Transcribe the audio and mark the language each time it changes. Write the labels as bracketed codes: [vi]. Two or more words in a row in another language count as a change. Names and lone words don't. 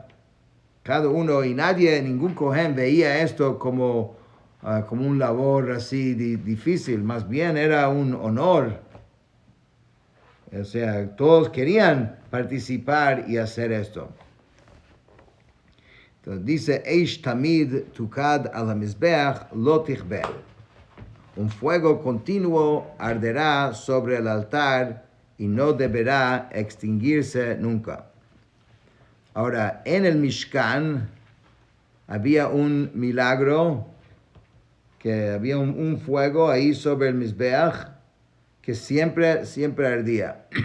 [es] Cada uno, y ningún Kohen veía esto como un labor así difícil, más bien era un honor. O sea, todos querían participar y hacer esto. Entonces dice, [he] אש תמיד תוקד על המזבח לא תכבה. [es] Un fuego continuo arderá sobre el altar y no deberá extinguirse nunca. Ahora, en el Mishkan había un milagro, que había un fuego ahí sobre el Mizbeach que siempre ardía.